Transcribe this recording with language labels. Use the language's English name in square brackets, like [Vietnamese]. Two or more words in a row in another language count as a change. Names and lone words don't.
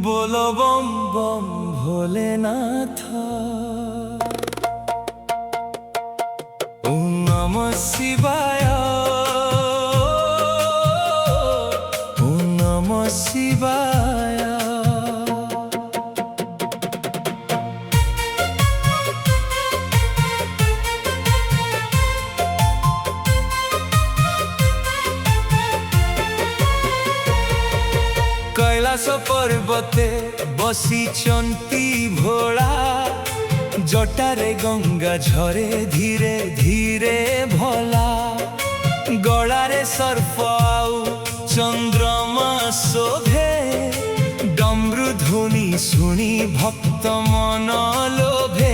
[Hindi] बोलो बम बम भोलेनाथ। [Sanskrit] ओम नमः शिवाय, ओम नमः शिवाय। [Odia] କୈଳାସ ପର୍ବତେ ବସିଚନ୍ତି ଭୋଳା, ଜଟାରେ ଗଙ୍ଗା ଝରେ ଧୀରେ ଧୀରେ ଭଲା। ଗଳାରେ ସର୍ପ ଆଉ ଚନ୍ଦ୍ରମା ଶୋଭେ, ଡମରୁ ଧ୍ୱନି ଶୁଣି ଭକ୍ତ ମନ ଲୋଭେ।